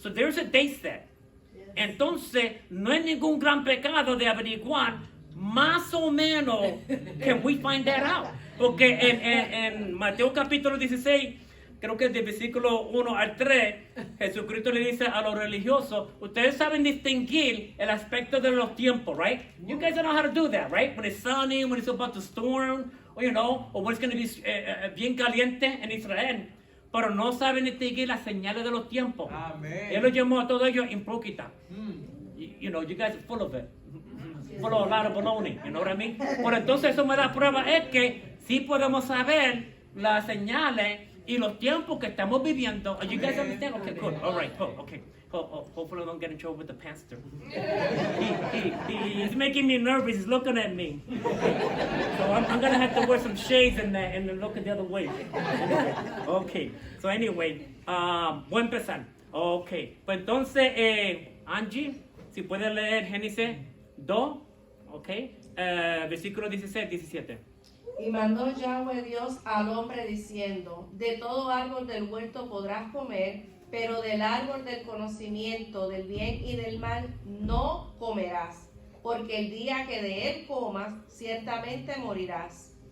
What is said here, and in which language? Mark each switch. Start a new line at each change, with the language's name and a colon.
English: So there's a date set.
Spanish: Entonces, no es ningún gran pecado de averiguar más o menos
English: can we find that out.
Spanish: Porque en Mateo capítulo 16, creo que del versículo 1 al 3, Jesucristo le dice a los religiosos, ustedes saben distinguir el aspecto de los tiempos,
English: right? You guys know how to do that, right? When it's sunny, when it's about to storm, or when it's going to be
Spanish: bien caliente en Israel. Pero no saben distinguir las señales de los tiempos. Amen. Él los llamó a todos ellos impróquitas.
English: You guys are full of it. Full of a lot of baloney, you know what I mean?
Spanish: Por entonces eso me da prueba es que sí podemos saber las señales y los tiempos que estamos viviendo.
English: You guys understand? Okay, good. All right. Okay. Hopefully I don't get in trouble with the pastor. He's making me nervous. He's looking at me. So I'm going to have to wear some shades and look the other way. Okay. So anyway,
Spanish: voy a empezar.
English: Okay.
Spanish: Pues entonces, Angie, si puedes leer Génesis 2, okay, versículo 16, 17. Y mandó Yahweh Dios al hombre diciendo, de todo árbol del huerto podrás comer, pero del árbol del conocimiento del bien y del mal no comerás, porque el día que de él comas, ciertamente morirás.